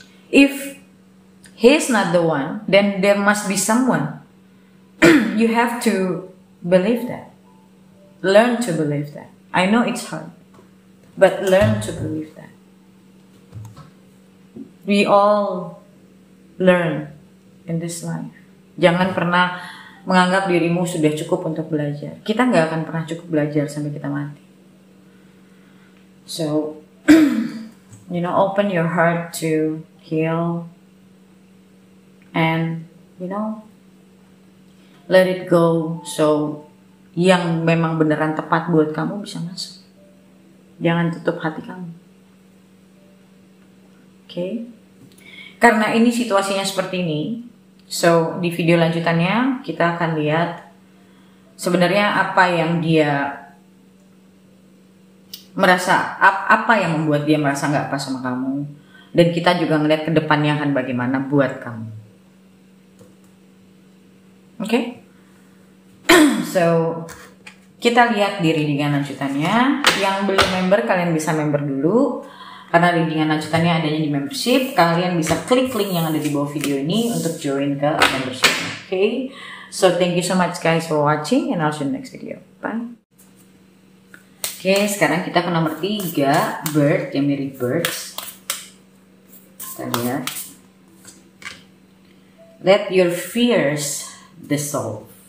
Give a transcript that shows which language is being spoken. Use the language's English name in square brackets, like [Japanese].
[English] If he's not the one, then there must be someone. You have to believe that. Learn to believe that. I know it's hard, but learn to believe that. We all learn in this life. [Indonesian] Jangan pernah menganggap dirimu sudah cukup untuk belajar. Kita nggak akan pernah cukup belajar sampai kita mati. [English] So, open your heart to heal and, let it go. [Indonesian] So, yang memang beneran tepat buat kamu bisa masuk. Jangan tutup hati kamu. Okay? Karena ini situasinya seperti ini, so di video lanjutannya kita akan lihat Sebenarnya apa yang dia merasa, apa yang membuat dia merasa nggak pas sama kamu, dan kita juga ngeliat ke depannya akan bagaimana buat kamu. Oke? So kita lihat di readingan lanjutannya. Yang belum member, kalian bisa member dulu, karena readingan lanjutannya adanya di membership. Kalian bisa klik link yang ada di bawah video ini untuk join ke membership. [English] Okay? So thank you so much guys for watching, and I'll see you in the next video. Bye. [Indonesian] Oke, sekarang kita ke nomor 3, bird, yang mirip birds. Kita lihat. [English] Let your fears dissolve.